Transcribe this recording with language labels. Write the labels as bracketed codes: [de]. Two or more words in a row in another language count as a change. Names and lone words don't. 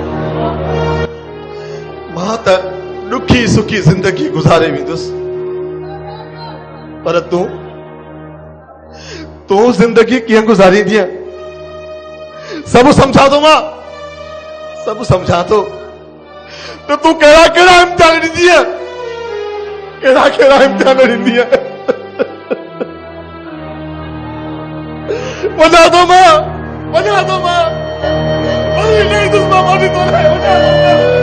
[sd] मां त दुखी सुखी जिंदगी गुजारे वेंदुसि, पर तू जिंदगी कीअं गुजारींदी? सब समझा थो मां, सब समझा थो। तो तू कहिड़ा कहिड़ा इम्तिहान ॾींदी? कहिड़ा कहिड़ा इम्तिहान ॾींदी? वञा थो मां, वञा थो मां, वरी नहीं दुश्मन मानी तो है, वञा थो मां।